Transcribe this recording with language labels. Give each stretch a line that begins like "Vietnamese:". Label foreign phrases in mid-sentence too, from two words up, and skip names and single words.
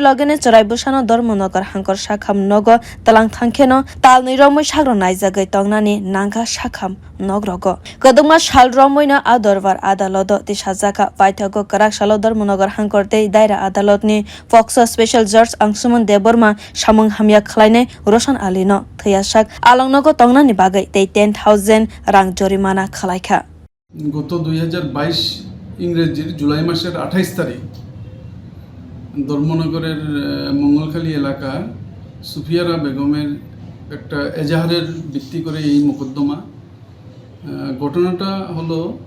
Kok Borok: logene cwrai bwsano dharmanagar hangkor sakham nogo talang thangkheno talni romoi sagro naijagai tongnani nangka sakham nogrogo kodungma sal romoino a dorbar adalodo tisajaka paithago karak salo dharmanagar hangkor tei daira adalatni poxo
English: special judge
Kok Borok: Umar deborma samung hamya khwlainai Roshan alino thwiya alongnogo tongnani bagai tei 10,000 rang jorimana khwlaika
Bangla: গত 2022 ইংরেজির জুলাই মাসের 28 তারিখ ধর্মনগরের মঙ্গলখালী এলাকা সুফিয়ারা বেগমের একটা এজাহারের ভিত্তি করে এই মোকদ্দমা ঘটনাটা হলো